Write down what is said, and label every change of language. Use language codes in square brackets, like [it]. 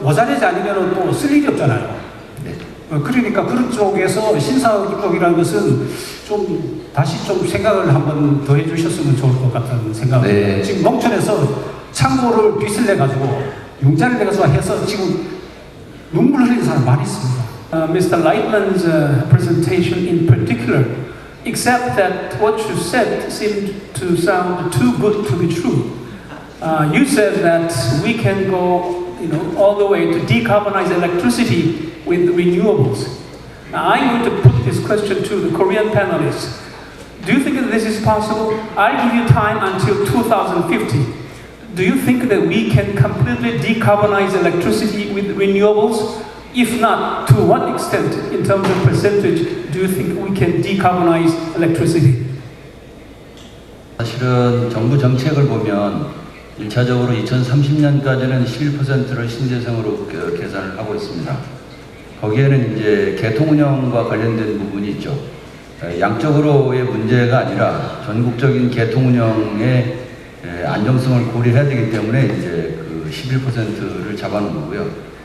[ko] 모자라지 않으면 또 쓸 일이 없잖아요. 그러니까 그런 쪽에서 신사업이라는 것은 좀 다시 좀 생각을 한번 더 해주셨으면 좋을 것 같다는 생각을. 지금 농촌에서 창고를 빚을 내가지고 융자를 내가지고 해서 지금 눈물 흘리는 사람 많이 있습니다. [en] Mr. Lightman's presentation in particular, except that what you said seemed to sound too good to be true. You said that we can go, all the way to decarbonize electricity with renewables. Now, I'm going to put this question to the Korean panelists. Do you think that this is possible? I'll give you time until 2050. Do you think that we can completely decarbonize electricity with renewables? If not, to what extent, in terms of percentage, do you think we can decarbonize electricity? [ko] 사실은 정부 정책을 보면 1차적으로 2030년까지는 11%를 신재생으로 계산을 하고 있습니다. 거기에는 이제 개통 운영과 관련된 부분이 있죠. 양적으로의 문제가 아니라 전국적인 개통 운영의 안정성을 고려해야 되기 때문에 이제 그 11%를 잡아놓은 거고요.